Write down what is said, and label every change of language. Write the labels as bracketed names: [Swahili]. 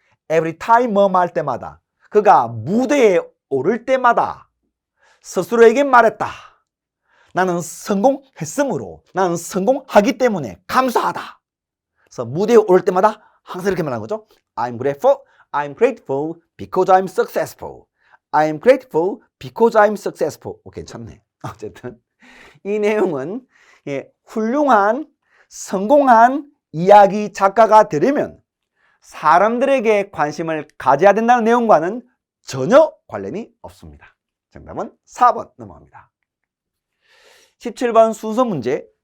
[English] Every time [Korean] 뭐 말 때마다, 그가 무대에 오를 때마다 스스로에게 말했다. 나는 성공했으므로, 나는 성공하기 때문에 감사하다. 그래서 무대에 오를 때마다 항상 이렇게 말하는 거죠. [English] I'm grateful, I'm grateful because I'm successful. I'm grateful because I'm successful. [Korean] 괜찮네. 어쨌든 이 내용은 훌륭한 성공한 이야기 작가가 되려면 사람들에게 관심을 가져야 된다는 내용과는 전혀 관련이 없습니다. 정답은 4번 넘어갑니다. 17번 순서 문제.